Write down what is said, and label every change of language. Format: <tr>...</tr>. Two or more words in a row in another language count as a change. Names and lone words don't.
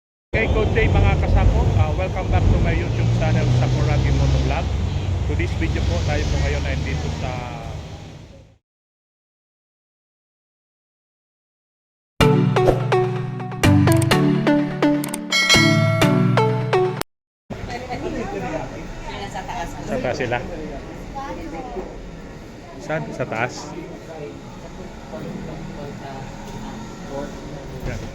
<en>Okay, good day</en> <tl>mga kasako.</tl> <en>Welcome back to my YouTube channel, Sakuragi Motovlog. To this video</en> <tl>po, tayo po ngayon ay dito sa taas sila. Saan? Sa taas? Yan.</tl>